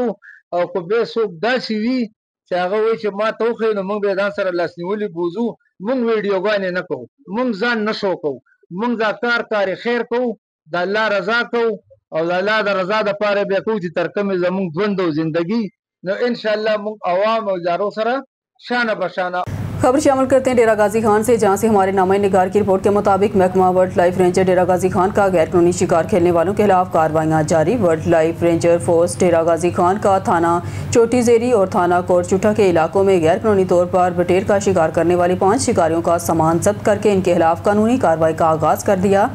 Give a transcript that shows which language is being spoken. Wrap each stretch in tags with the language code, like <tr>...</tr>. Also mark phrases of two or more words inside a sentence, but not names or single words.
<ps>او کو به څوک داسې وي چې هغه وایي چې ما ته وښیي نو موږ به ځان سره لاس نیولي بوزو، موږ ویډیوګانې نه کوو، موږ ځان نه شو کوو، موږ دا کار خیر کوو، د الله رضا کوو او د الله د رضا دپاره بیا کوو چې تر کومې زموږ ژوند او زندگی. نو</ps> <ar>ان شاء الله</ar> <ps>موږ عوام او ادارو سره شانه بشانه.</ps> <ur>خبر شامل کرتے ہیں ڈیرہ غازی خان سے، جہاں سے ہمارے نامہ نگار کی رپورٹ کے مطابق محکمہ ورلڈ لائف رینجر ڈیرہ غازی خان کا غیر قانونی شکار کھیلنے والوں کے خلاف کارروائیاں جاری. ورلڈ لائف رینجر فورس ڈیرہ غازی خان کا تھانہ چوٹی جیری اور تھانہ کوٹچٹھا کے علاقوں میں غیر قانونی طور پر بٹیر کا شکار کرنے والے 5 شکاریوں کا سامان ضبط کرکے ان کے خلاف قانونی کارروائی کا آغاز کر دیا.</ur>